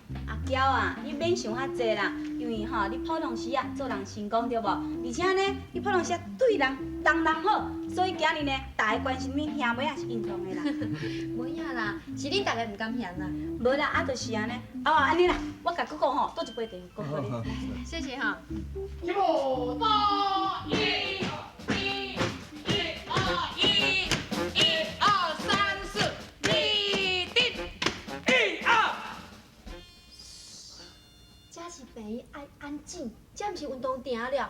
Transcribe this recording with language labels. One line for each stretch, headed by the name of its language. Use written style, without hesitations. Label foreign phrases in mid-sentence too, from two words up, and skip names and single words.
Min Nan Chinese: 阿娇啊，你免想遐济啦，因为吼，你普通时啊做人成功对无？而且呢，你普通时啊对人人好，所以今日呢，大家关心你兄妹也是应当的啦。无影啦，是恁大家毋甘嫌啦。无啦，啊就是安尼。哦，安尼啦，我甲哥哥吼倒一杯茶，哥哥你。谢谢哈。起步，走，一二三四，立定。这是病院爱安静，这毋是运动场了。